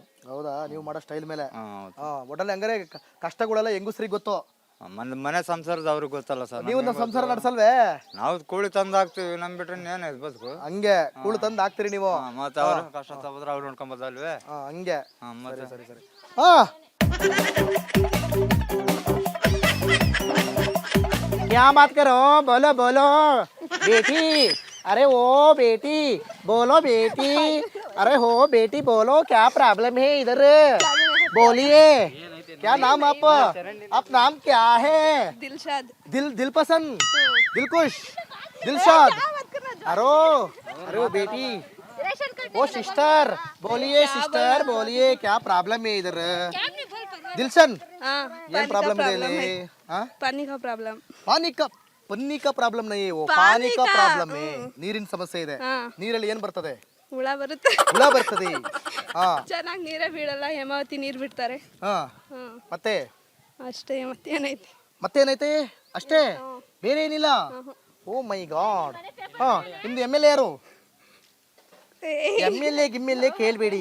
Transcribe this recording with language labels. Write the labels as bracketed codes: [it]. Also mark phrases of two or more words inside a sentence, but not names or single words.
[kn] ಹೌದಾ? ನೀವು ಮಾಡೋ ಸ್ಟೈಲ್ ಮೇಲೆ. ಒಟ್ಟಲ್ಲಿ ಹಂಗಾರೆ ಕಷ್ಟಗಳೆಲ್ಲ ಹೆಂಗಸ್ರಿಗೆ ಗೊತ್ತು. ಮನೆ ಸಂಸಾರದ ಅವ್ರಿಗೆ ಗೊತ್ತಲ್ಲ ಸರ್. ನೀವು ನಮ್ಮ ಸಂಸಾರ ನಡೆಸಲ್ವೇ? ನಾವು ಕೂಲಿ ತಂದು ಹಾಕ್ತಿವಿ, ನಮ್ ಬಿಟ್ರೆ ಏನಾಯ್ತು ಬದುಕು. ಹಂಗೆ ಕೂಳು ತಂದು ಹಾಕ್ತಿರಿ ನೀವು. ಮತ್ತೆ ಅವ್ರ ಕಷ್ಟ ತಗೋದ್ರೆ ಅವ್ರು ನೋಡ್ಕೊಂಬದಲ್ವೇ? ಹಂಗೆ. ಸರಿ. [hi] क्या बात करो? बोलो बेटी. अरे ओ बेटी, बोलो बेटी. अरे हो बेटी, बोलो क्या प्रॉब्लम है इधर? बोलिए. क्या नाम आप नाम क्या है? ದಿಲ್ಶಾದ್ दिल पसंद, दिलकुश, दिलशाद। अरे अरे बेटी, ओ सिस्टर, बोलिए क्या प्रॉब्लम है इधर? दिलशन, ये प्रॉब्लम है ले? हाँ? पानी का प्रॉब्लम ಪನ್ನಿ का प्रॉब्लम नहीं है, वो पानी का प्रॉब्लम है. [kn] ನೀರಿನ ಸಮಸ್ಯೆ ಇದೆ. ನೀರಲ್ಲಿ ಏನ್ ಬರ್ತದೆ? ಹುಳ ಬರುತ್ತೆ ಹುಳ ಬರ್ತದೆ. ಹಾ ಚೆನ್ನಾಗಿ ನೀರೇ ಬೀಳಲ್ಲ, ಹೇಮಾವತಿ ನೀರು ಬಿಡ್ತಾರೆ. ಹಾ ಮತ್ತೆ ಅಷ್ಟೇ, ಮತ್ತೇನೈತಿ? ಮತ್ತೇನೈತೆ ಅಷ್ಟೇ, ಬೇರೆ ಏನಿಲ್ಲ. [en] oh my god. [kn] ಹಾ ನಿಮ್ದು ಎಮ್ ಎಲ್ ಎ ಯಾರು? ಎಮ್ ಎಲ್ ಎ ಕೇಳಬೇಡಿ.